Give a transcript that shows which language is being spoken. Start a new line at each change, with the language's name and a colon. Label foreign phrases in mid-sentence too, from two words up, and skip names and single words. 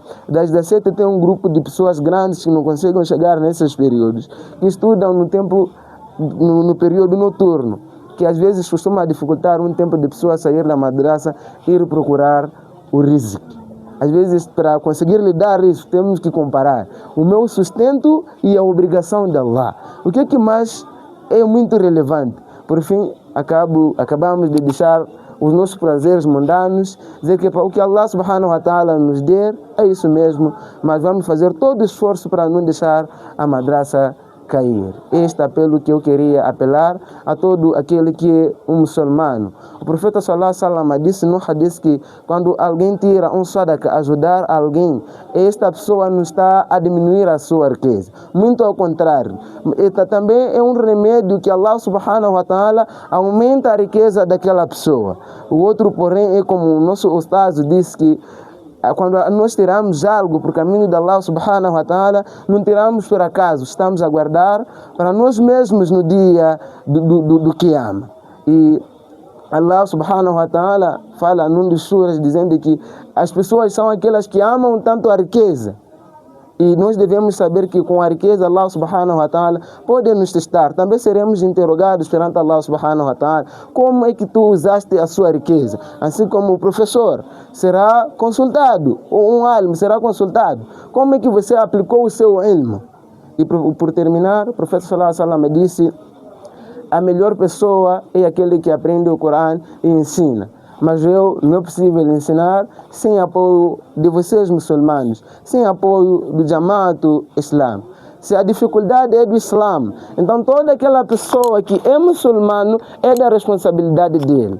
Portuguese: Das 17 tem um grupo de pessoas grandes que não conseguem chegar nesses períodos, que estudam no período noturno, que às vezes costuma dificultar um tempo de pessoa sair da madraça e ir procurar o rizq. Às vezes, para conseguir lidar isso, temos que comparar o meu sustento e a obrigação de Allah. O que é que mais é muito relevante? Por fim, acabamos de deixar os nossos prazeres mundanos, dizer que o que
Arabic: الله سبحانه وتعالى
Portuguese: nos der, é isso mesmo, mas vamos fazer todo o esforço para não deixar a madraça cair. Este apelo que eu queria apelar a todo aquele que é um muçulmano. O profeta
Arabic: صلى الله عليه وسلم
Portuguese: disse no hadith que quando alguém tira um sadaqa, ajudar alguém, esta pessoa não está a diminuir a sua riqueza. Muito ao contrário. Esta também é um remédio que
Arabic: الله سبحانه وتعالى
Portuguese: aumenta a riqueza daquela pessoa. O outro, porém, é como o nosso ustaz disse que quando nós tiramos algo por caminho de
Arabic: الله سبحانه وتعالى,
Portuguese: não tiramos por acaso, estamos a guardar para nós mesmos no dia do Qiyamah. E
Arabic: الله سبحانه وتعالى
Portuguese: fala num dos suras dizendo que as pessoas são aquelas que amam tanto a riqueza. E nós devemos saber que com a riqueza
Arabic: الله سبحانه وتعالى
Portuguese: pode nos testar. Também seremos interrogados perante
Arabic: الله سبحانه وتعالى.
Portuguese: Como é que tu usaste a sua riqueza? Assim como o professor será consultado, ou um alim será consultado. Como é que você aplicou o seu ilmo? E por terminar, o profeta
Arabic: صلى الله عليه وسلم
Portuguese: disse: a melhor pessoa é aquele que aprende o Corão e ensina. Mas não é possível ensinar sem apoio de vocês muçulmanos, sem apoio do Jamaat Islam, se a dificuldade é do Islã, então toda aquela pessoa que é muçulmano é da responsabilidade dele.